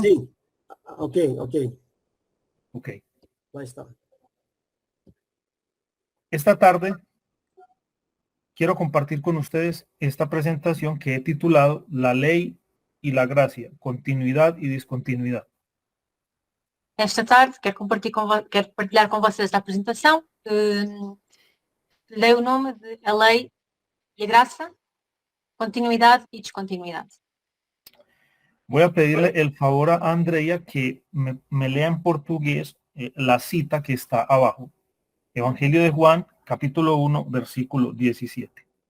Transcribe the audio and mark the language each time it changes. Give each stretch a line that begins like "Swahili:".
Spanish: Sí. Ok. Ok. Ahí está. Esta tarde quiero compartir con ustedes esta presentación que he titulado La ley y la gracia, continuidad y discontinuidad.
Portuguese: Esta tarde quero partilhar com vocês a apresentação. Dei o nome de A Lei e a Graça, Continuidade e Descontinuidade.
Spanish: Voy a pedirle el favor a Andrea que me lea en portugués la cita que está abajo. Evangelio de Juan, capítulo 1, versículo 17.